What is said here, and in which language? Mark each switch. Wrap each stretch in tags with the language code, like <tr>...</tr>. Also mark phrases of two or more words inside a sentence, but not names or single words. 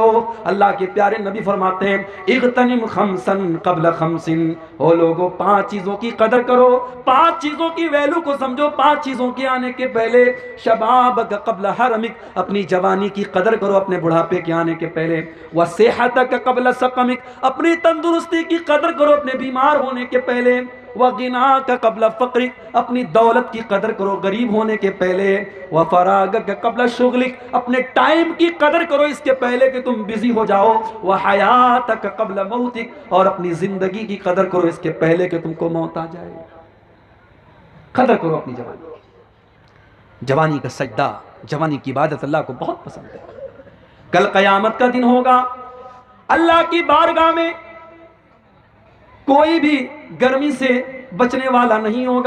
<hi>अल्लाह के प्यारे नबी फरमाते हैं,</hi> <ar>اغتنم خمسا قبل خمس.</ar> <hi>ओ लोगों, 5 चीजों की कदर करो, 5 चीजों की वैल्यू को समझो, 5 चीजों के आने के पहले।</hi> <ar>شبابك قبل هرمك,</ar> <hi>अपनी जवानी की कदर करो अपने बुढ़ापे के आने के पहले।</hi> <ar>وصحتك قبل سقمك,</ar> <hi>अपनी तंदुरुस्ती की कदर करो अपने बीमार होने के पहले।</hi> <ar>وغناك قبل فقرك,</ar> <hi>अपनी दौलत की कदर करो गरीब होने के पहले।</hi> <ar>وفراغك قبل شغلك,</ar> <hi>अपने टाइम की कदर करो इसके पहले कि तुम बिजी हो जाओ।</hi> <ar>وحياتك قبل موتك,</ar> <hi>और अपनी जिंदगी की कदर करो इसके पहले कि तुमको मौत आ जाए। कदर करो अपनी जवानी। जवानी का सजदा, जवानी की इबादत अल्लाह को बहुत पसंद है। कल क़यामत का दिन होगा, अल्लाह की बारगाह में कोई भी गर्मी से बचने वाला नहीं होगा।</hi>